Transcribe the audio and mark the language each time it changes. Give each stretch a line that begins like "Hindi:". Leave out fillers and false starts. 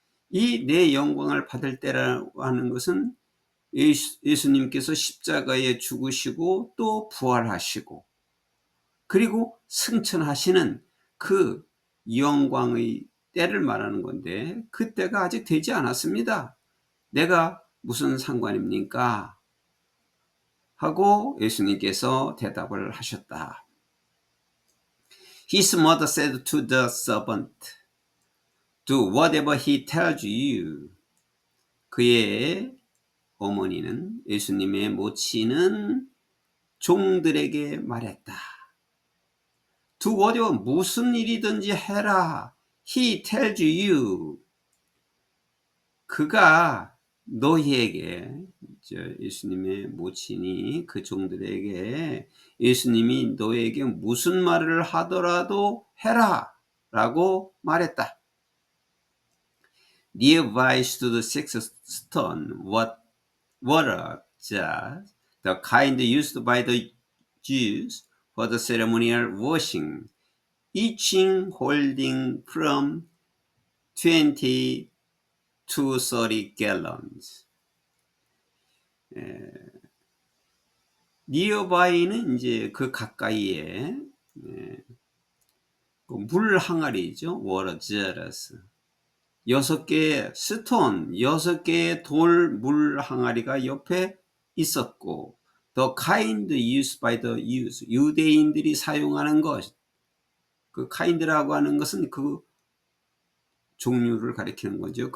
Korean: 이 내 영광을 받을 때라고 하는 것은 예수님께서 십자가에 죽으시고 또 부활하시고 그리고 승천하시는 그 영광의 때를 말하는 건데 그 때가 아직 되지 않았습니다. 내가 무슨 상관입니까? 하고 예수님께서 대답을 하셨다.
English: His mother said to the servant, Do whatever he tells you.
Korean: 그의 어머니는, 예수님의 모친은 종들에게 말했다.
English: Do whatever,
Korean: 무슨 일이든지 해라.
English: He tells you.
Korean: 그가 너희에게, 예수님의 모친이 그 종들에게 예수님이 너에게 무슨 말을 하더라도 해라 라고 말했다.
English: Nearby stood six stone water jars, the kind used by the Jews for the ceremonial washing, each holding from 20 to 30 gallons.
Korean: 니어바이는 이제 그 가까이에 물 항아리죠.
English: water jars.
Korean: 6개의 스톤, 6개의 돌 물 항아리가 옆에 있었고,
English: the kind used by the Jews,
Korean: 유대인들이 사용하는 것, 그 kind라고 하는 것은 그 종류를 가리키는 거죠.